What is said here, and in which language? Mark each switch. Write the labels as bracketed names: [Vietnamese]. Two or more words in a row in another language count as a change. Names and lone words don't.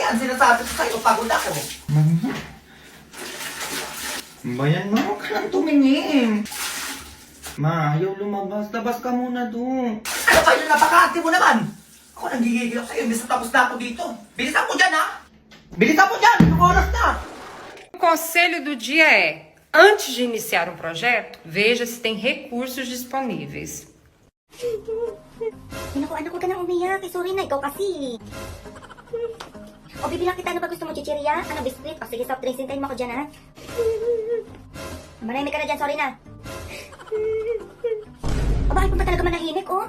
[Filipino] Ang sinasabi ko sa'yo, pagod ako. Bayan mo, huwag ka lang tumingin. Ma, ayaw lumabas. Labas ka muna doon. Ano ba yun? Napaka-ate mo naman. Ako nanggigigil ako sa'yo. Imbis na tapos na ako dito. Bilisan mo dyan, ha? Bilisan mo dyan! Anong oras na? [Portuguese] O conselho do dia é: antes de iniciar um projeto, veja se tem recursos disponíveis. [Filipino] Naku, anak, huwag ka nang umiyak. Sorry na, ikaw kasi. O, bibilang kita. Ano ba gusto mo, chichirya? Ano, biskuit? O, sige, [English] soft drinks. [Filipino] Hintayin mo ako dyan, ha? Marami ka na dyan, sorry na. O, bakit mo ba talaga manahimik, oh?